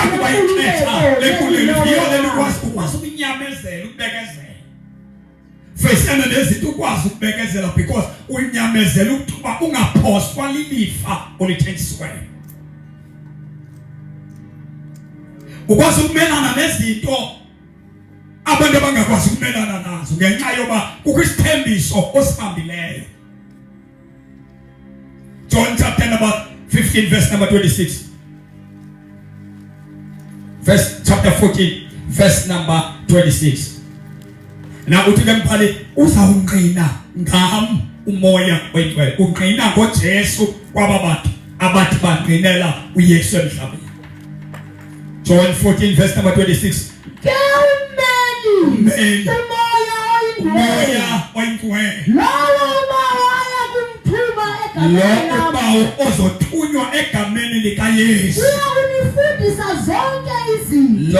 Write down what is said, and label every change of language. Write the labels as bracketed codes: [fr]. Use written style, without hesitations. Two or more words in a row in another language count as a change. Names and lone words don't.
[xh] nakuba ixesha lenkululeko yona likwazi ukunyamezela ukubekezela Fesana nezinto ukwazi ukubekezela because unyamezela ukuba ungaphoswa lilifa olithenjisiweyo. Ukwazi ukumelana nezinto abantu abangakwazi ukumelana nazo ngenxa yoba kukho isithembiso osibambileyo. [en] John chapter number 15 verse number 26. Chapter 14 verse number 26. [xh] Na uthi ke mphali uzawungqina ngam umoya oyingcwele. Ungqina ngoJesu kwababantu abathi bangqinela uYesu emhlabeni. [en] John 14 verse number 26. [xh] Ke umeli umoya oyingcwele. Lawo mawaya kumthuma egameni lami. Lo ozothunywa egameni likaYesu. Uyakufundisa zonke izinto.